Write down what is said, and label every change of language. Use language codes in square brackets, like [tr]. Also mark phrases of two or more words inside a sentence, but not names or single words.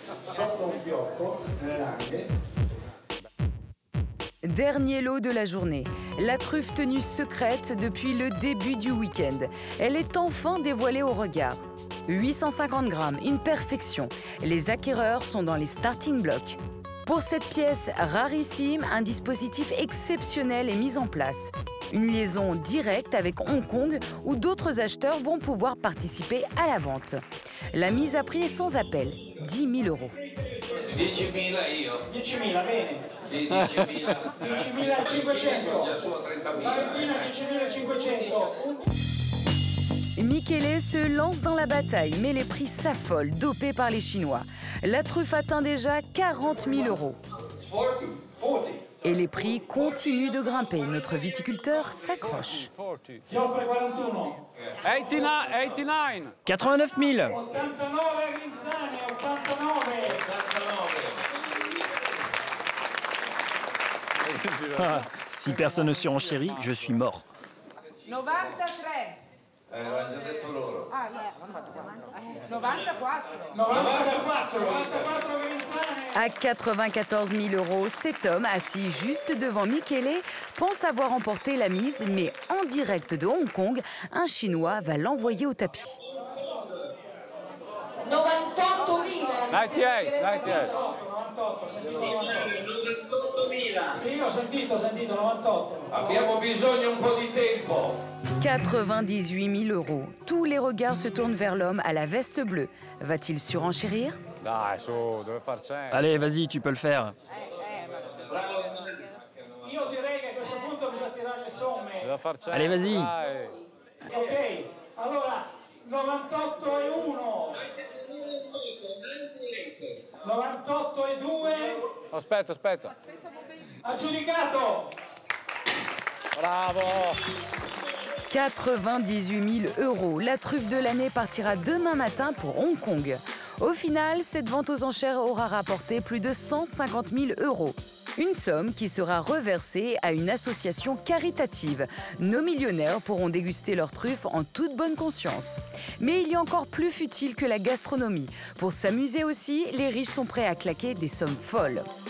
[fr] Dernier lot de la journée, la truffe tenue secrète depuis le début du week-end. Elle est enfin dévoilée au regard. 850 grammes, une perfection. Les acquéreurs sont dans les [en] starting blocks. [fr] Pour cette pièce rarissime, un dispositif exceptionnel est mis en place. Une liaison directe avec Hong Kong où d'autres acheteurs vont pouvoir participer à la vente. La mise à prix est sans appel, 10 000 €. [it] 10 000 io. 10 000, bene. Sì, 10 000. 10 500. Valentina, 10 500. [fr] Michele se lance dans la bataille, mais les prix s'affolent, dopés par les Chinois. La truffe atteint déjà 40 000 €. Et les prix continuent de grimper. Notre viticulteur s'accroche. [it] 89 000. 89 Grinzani, 89. [fr] Ah, si personne ne surenchérit, je suis mort. [it] 93. Aveva già detto loro. 94. 94 Grinzani. [fr] À 94 000 €, cet homme, assis juste devant Michele, pense avoir remporté la mise, mais en direct de Hong Kong, un Chinois va l'envoyer au tapis. [it] 98 000. 98. 98, sì, ho sentito 98. Abbiamo bisogno un po' di tempo. [fr] 98 000 €. Tous les regards se tournent vers l'homme à la veste bleue. Va-t-il surenchérir? Allez, vas-y, tu peux le faire. [it] Io direi che a questo punto bisogna tirare le somme. [fr] Allez, vas-y. [it] Ok, allora 98 e 1. 98 e 2. Aspetta. Aggiudicato. Bravo. [fr] 98 000 €. La truffe de l'année partira demain matin pour Hong Kong. Au final, cette vente aux enchères aura rapporté plus de 150 000 €. Une somme qui sera reversée à une association caritative. Nos millionnaires pourront déguster leurs truffes en toute bonne conscience. Mais il y a encore plus futile que la gastronomie. Pour s'amuser aussi, les riches sont prêts à claquer des sommes folles.